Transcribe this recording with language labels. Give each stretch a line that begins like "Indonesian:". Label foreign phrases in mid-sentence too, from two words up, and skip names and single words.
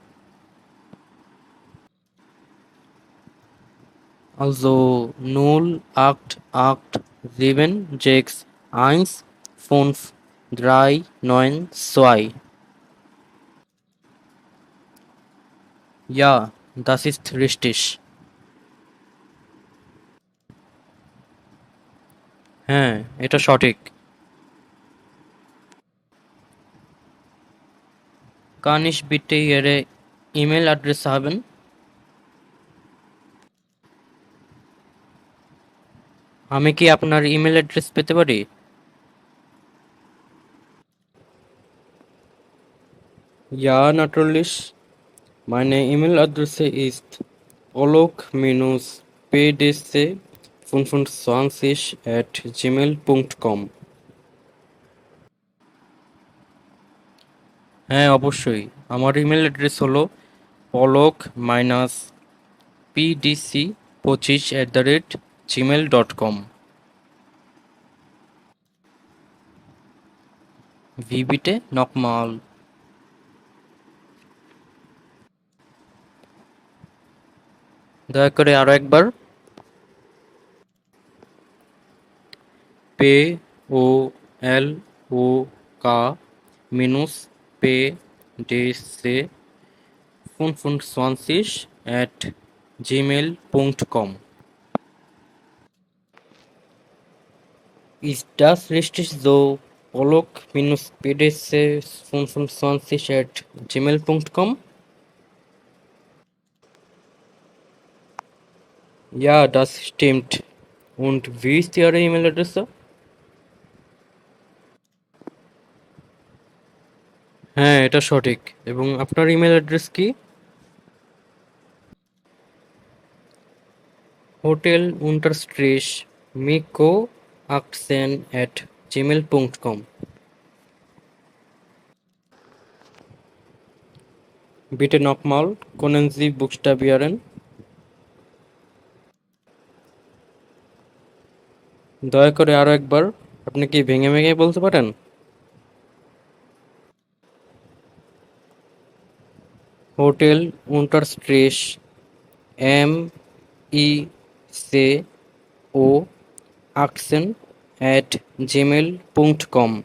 German: Also 08876153992। Ja, das ist richtig.
Bangla: হ্যাঁ, এটা সঠিক।
German: Kann ich bitte Ihre E-Mail-Adresse haben?
Bangla: আমি কি আপনার ইমেল অ্যাড্রেস পেতে পারি?
German: Ja, natürlich. Meine E-Mail-Adresse ist olok-pdc25@gmail.com.
Bangla: হ্যাঁ, অবশ্যই। আমার ইমেল অ্যাড্রেস হলো polok-pdc25@gmail.com।
German: Wie bitte, nochmal.
Bangla: দয়া করে আরো একবার।
German: P O L O K minus pdc 25@gmail.com. Ist das richtig so? polok-pdc25@gmail.com? Ja, das stimmt. Und wie ist Ihre E-Mail-Adresse?
Bangla: হ্যাঁ, এটা সঠিক। এবং আপনার ইমেল অ্যাড্রেস কি?
German: Hotel unterstrich
Bangla: Miko 18@gmail.com. Bitte nochmal, können Sie buchstabieren? দয়া করে আরো একবার। আপনি কি ভেঙে ভেঙে বলতে পারেন?
German: Hotel unterstrich
Bangla: MICO 18@gmail.com.